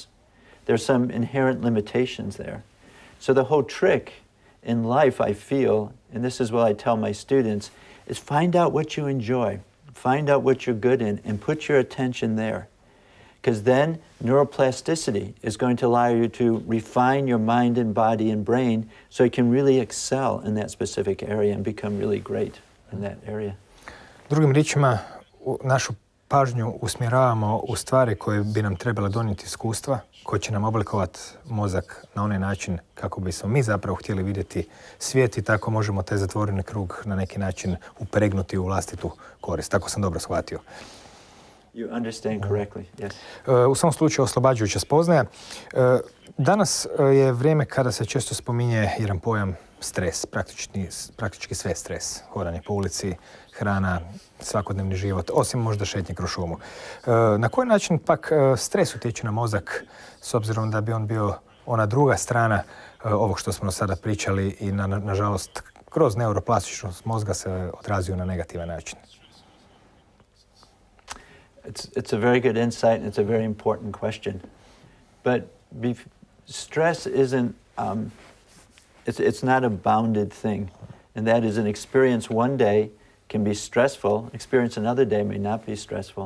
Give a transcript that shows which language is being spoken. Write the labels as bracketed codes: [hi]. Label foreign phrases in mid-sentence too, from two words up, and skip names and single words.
[en] There's some inherent limitations there. So the whole trick in life, I feel, and this is what I tell my students, is find out what you enjoy, find out what you're good in, and put your attention there. Because then neuroplasticity is going to allow you to refine your mind and body and brain so you can really excel in that specific area and become really great in that area. [hr] Drugim riječima, našu pažnju usmjeravamo u stvari koje bi nam trebale donijeti iskustva, koje će nam oblikovati mozak na onaj način kako bismo mi zapravo htjeli vidjeti svijet i tako možemo taj zatvoreni krug na neki način upregnuti u vlastitu korist. Tako sam dobro shvatio. [en] You understand correctly, yes. [hr] U svom slučaju oslobađajuća spoznaja. Danas je vrijeme kada se često spominje jedan pojam stres, praktički sve stres. Hodanje po ulici, hrana, svakodnevni život, osim možda šetnje kroz šumu. Na koji način pak stres utječe na mozak, s obzirom da bi on bio ona druga strana ovog što smo sada pričali i nažalost kroz neuroplastičnost mozga se odrazio na negativan način? [en] It's a very good insight and it's a very important question. But stress isn't, it's not a bounded thing. And that is an experience one day can be stressful, experience another day may not be stressful.